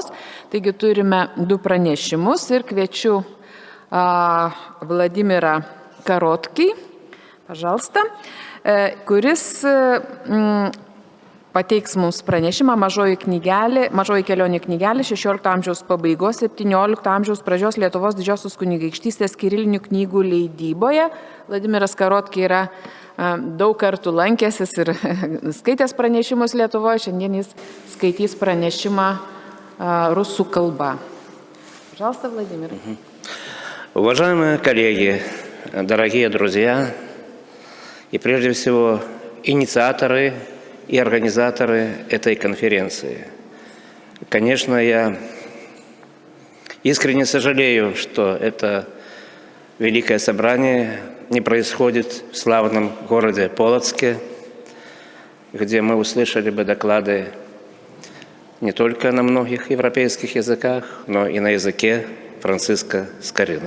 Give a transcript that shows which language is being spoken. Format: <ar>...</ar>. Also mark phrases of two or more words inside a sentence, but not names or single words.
<lt>Taigi turime 2 pranešimus ir kviečiu Vladimirą Karotkį, pažalsta, kuris pateiks mums pranešimą Mažoji kelionė knygelė 16 amžiaus pabaigos, 17 amžiaus pradžios Lietuvos Didžiosios kunigaikštystės kirilinių knygų leidyboje. Vladimiras Karotki yra daug kartų lankęsis ir skaitęs pranešimus Lietuvoje. Šiandien jis skaitys pranešimą rusų kalba.</lt> <ru>Пожалуйста, Владимир. Уважаемые коллеги, дорогие друзья и прежде всего инициаторы и организаторы этой конференции. Конечно, я искренне сожалею, что это великое собрание не происходит в славном городе Полоцке, где мы услышали бы доклады не только на многих европейских языках, но и на языке Франциска Скорины.</ru>